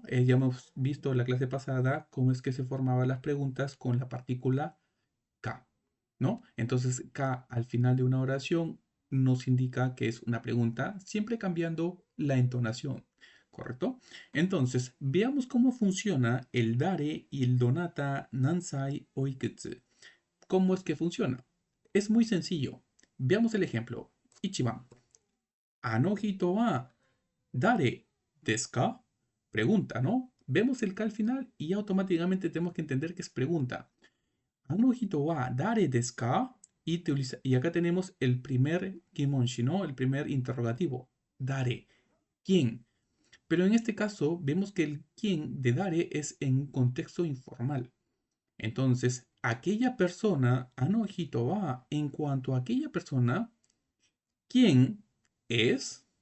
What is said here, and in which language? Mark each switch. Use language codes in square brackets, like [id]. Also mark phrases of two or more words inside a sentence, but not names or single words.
[es] Ya hemos visto en la clase pasada cómo es que se formaban las preguntas con la partícula K, ¿no? Entonces, K al final de una oración nos indica que es una pregunta, siempre cambiando la entonación, ¿correcto? Entonces, veamos cómo funciona el dare y el [ja] どなた 何歳 おいくつ. [es] ¿Cómo es que funciona? Es muy sencillo. Veamos el ejemplo. Ichiban. [ja] あの人は誰ですか? [es] Pregunta, ¿no? Vemos el ka al final y automáticamente tenemos que entender que es pregunta. [ja] あの人は誰ですか? [es] Y acá tenemos el primer kimonshi, ¿no? El primer interrogativo. Dare. ¿Quién? Pero en este caso vemos que el quién de dare es en contexto informal. Entonces, aquella persona, [ja] あの人は, [es] en cuanto a aquella persona, ¿quién es?